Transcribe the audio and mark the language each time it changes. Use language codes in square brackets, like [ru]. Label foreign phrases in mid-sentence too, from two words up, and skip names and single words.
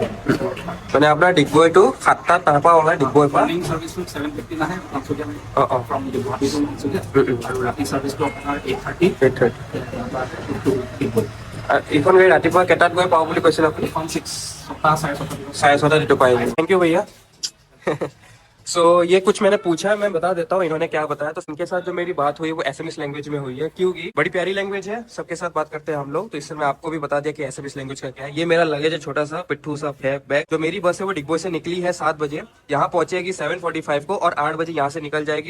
[as] মানে আপোনাৰ ডিগবৈটো 7টা, তাৰ পৰা ওলাই ডিগবৈৰ পৰা [en] morning serviceটো [as] 7:15 আহে তিনচুকীয়া ফ্ৰম গুৱাহাটী টু তিনচুকীয়া, আৰু ৰাতি চাৰ্ভিছটো আপোনাৰ 8:30 ডিগবৈ। এইখন গাড়ী ৰাতিপুৱা কেইটাত গৈ পাওঁ বুলি কৈছিল আপুনি? এখন 6টা 6:30 6:30 যিটো পাই। [en] thank you [as] भैया। [hi] सो ये कुछ मैंने पूछा है, मैं बता देता हूँ इन्होंने क्या बताया। तो इनके साथ जो मेरी बात हुई वो [en] SMS language [hi] में हुई है, क्योंकि बड़ी प्यारी लैंग्वेज है, सबके साथ बात करते हैं हम लोग। तो इससे मैं आपको भी बता दिया कि [en] SMS language [hi] का क्या है। ये मेरा लगेज है, छोटा सा पिट्ठू सा है बैग। जो मेरी बस है वो डिगबोई से निकली है 7 बजे, यहाँ पहुंचेगी 7:45 को और 8 बजे यहाँ से निकल जाएगी।